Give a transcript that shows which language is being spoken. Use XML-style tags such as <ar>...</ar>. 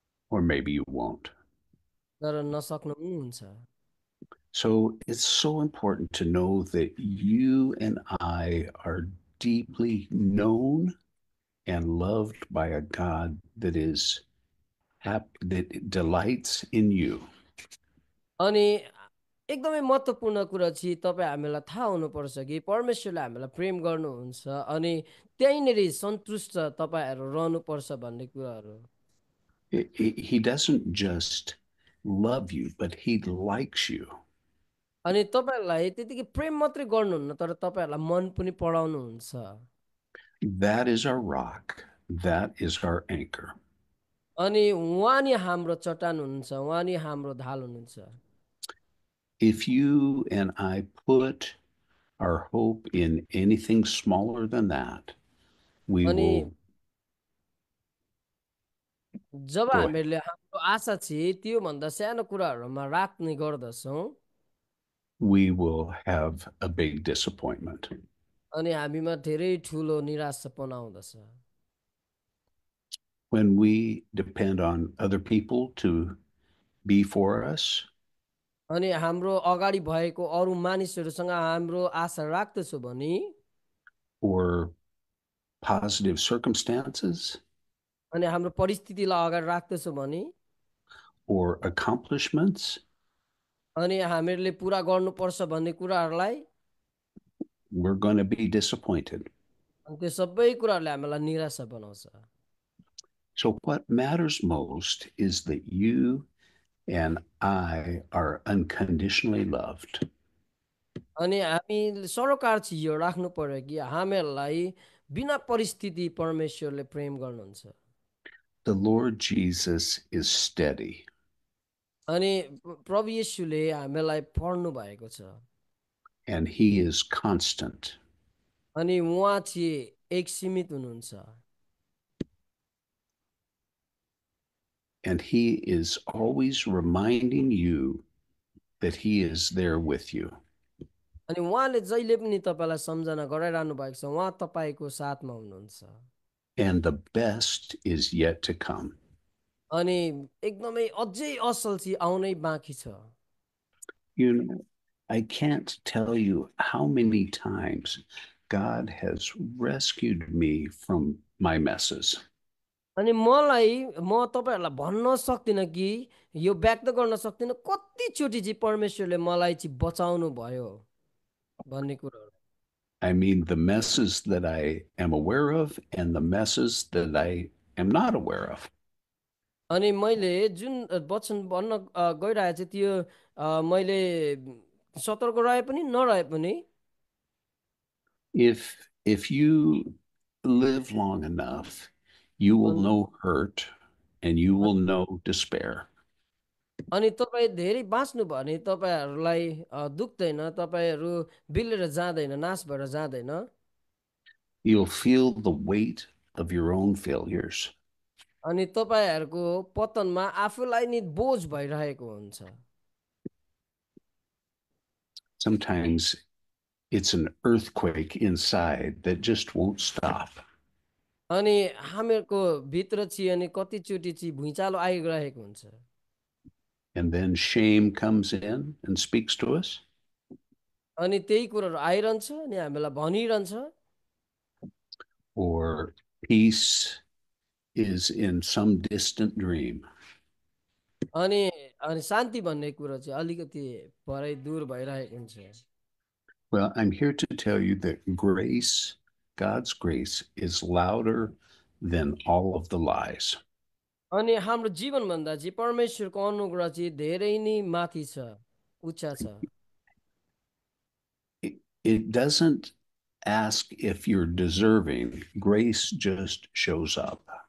<en>Or maybe you won't.</en> <ne>तर नसक्नु पनि हुन्छ।</ne> <en>So it's so important to know that you and I are deeply known and loved by a God that is that delights in you.</en> <ne>अनि एकदमै महत्त्वपूर्ण कुरा चाहिँ तपाईँ हामीलाई थाहा हुनुपर्छ कि परमेश्वरले हामीलाई प्रेम गर्नुहुन्छ अनि त्यहीँनिर सन्तुष्ट तपाईँहरू रहनुपर्छ भन्ने कुराहरू।</ne> <en>He doesn't just love you, but he likes you.</en> <ne>अनि तपाईँहरूलाई त्यतिकै प्रेम मात्रै गर्नुहुन्न तर तपाईँहरूलाई मन पनि पढाउनुहुन्छ।</ne> <en>That is our rock. That is our anchor.</en> <ne>अनि उहाँ नि हाम्रो चट्टान हुनुहुन्छ, उहाँ नि हाम्रो ढाल हुनुहुन्छ।</ne> <en>If you and I put our hope in anything smaller than that, we</en> <ne>अनि</ne> <en>will</en> <ne>जब</ne> <en>go ahead.</en> <ne>हामीले हाम्रो आशा चाहिँ त्योभन्दा सानो कुराहरूमा राख्ने गर्दछौँ</ne> <en>We will have a big disappointment.</en> <ne>अनि हामीमा धेरै ठुलो निराशापना आउँदछ।</ne> <en>When we depend on other people to be for us,</en> <ne>अनि हाम्रो अगाडि भएको अरू मानिसहरूसँग हाम्रो आशा राख्दछौँ भने</ne> <en>or positive circumstances,</en> <ne>अनि हाम्रो परिस्थितिलाई अगाडि राख्दछौँ भने</ne> <en>or accomplishments,</en> <ne>अनि हामीहरूले पुरा गर्नुपर्छ भन्ने कुराहरूलाई,</ne> <en>we're going to be disappointed.</en> <ne>अनि त्यो सबै कुराहरूले हामीलाई निराशा बनाउँछ।</ne> <en>So, what matters most is that you and I are unconditionally loved.</en> <ne>अनि हामी सरोकार चाहिँ यो राख्नु पर्यो कि हामीहरूलाई बिना परिस्थिति परमेश्वरले प्रेम गर्नुहुन्छ।</ne> <en>The Lord Jesus is steady.</en> <ne>अनि प्रभु येशूले हामीलाई पढ्नु भएको छ</ne> <en>And he is constant.</en> <ne>अनि उहाँ चाहिँ एक सीमित हुनुहुन्छ।</ne> <en>And He is always reminding you that He is there with you.</en> <ne>अनि उहाँले जहिले पनि तपाईँलाई सम्झना गराइरहनु भएको छ, उहाँ तपाईँको साथमा हुनुहुन्छ।</ne> <en>And the best is yet to come.</en> <ne>अनि एकदमै अझै असल चाहिँ आउनै बाँकी छ।</ne> <en>You know, I can't tell you how many times God has rescued me from my messes.</en> <ne>अनि म तपाईँहरूलाई भन्न सक्दिनँ कि यो व्यक्त गर्न सक्दिनँ कतिचोटि चाहिँ परमेश्वरले मलाई चाहिँ बचाउनु भयो भन्ने कुरोहरू।</ne> <en>I mean, the messes that I am aware of and the messes that I am not aware of.</en> <ne>अनि मैले जुन वचन भन्न गइरहेको छु त्यो मैले सतर्क रहे पनि नरहे पनि</ne> <en>If you live long enough, you will</en> <ne>अनि</ne> <en>know hurt and you will know despair.</en> <ne>अनि तपाईँ धेरै बाँच्नु भयो भने तपाईँहरूलाई दुख्दैन, तपाईँहरू बिलेर जाँदैन, नाश भएर जाँदैन।</ne> <en>You'll feel the weight of your own failures.</en> <ne>अनि तपाईँहरूको पतनमा आफूलाई नि बोझ भइरहेको हुन्छ।</ne> <en>Sometimes it's an earthquake inside that just won't stop.</en> <ne>अनि हामीहरूको भित्र चाहिँ अनि कतिचोटि चाहिँ भुइँचालो आइरहेको हुन्छ।</ne> <en>And then shame comes in and speaks to us.</en> <ne>अनि त्यही कुराहरू आइरहन्छ अनि हामीलाई भनिरहन्छ।</ne> <en>Or peace is in some distant dream.</en> <ne>अनि अनि शान्ति भन्ने कुरो चाहिँ अलिकति परै दूर भइरहेको हुन्छ।</ne> <en>Well, I'm here to tell you that grace, God's grace, is louder than all of the lies.</en> <ne>अनि हाम्रो जीवनभन्दा चाहिँ परमेश्वरको अनुग्रह चाहिँ धेरै नै माथि छ, उच्च छ।</ne> <en>It doesn't ask if you're deserving, grace just shows up.</en>